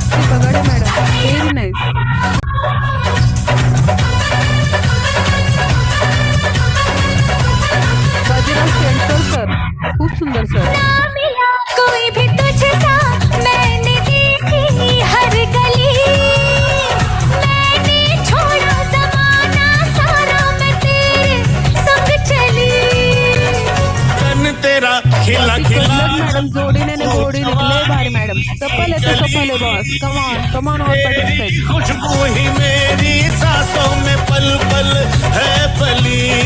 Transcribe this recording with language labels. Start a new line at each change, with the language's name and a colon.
Marathi: बघा madam very nice. Bajirao Shendkar sir खूप सुंदर सर.
Hindi: मिला कोई भी तुझसा, मैंने देखी हर गली, मैंने छोड़ा जमाना सारा, मैं तेरे संग चली. तन तेरा खिला खिला
Marathi: मॅडम जोडीने लय भारी मॅडम. सफल आहे boss.
English: Come on all participate.
Hindi: खुशबू ही मेरी सांसों में पल पल है पली.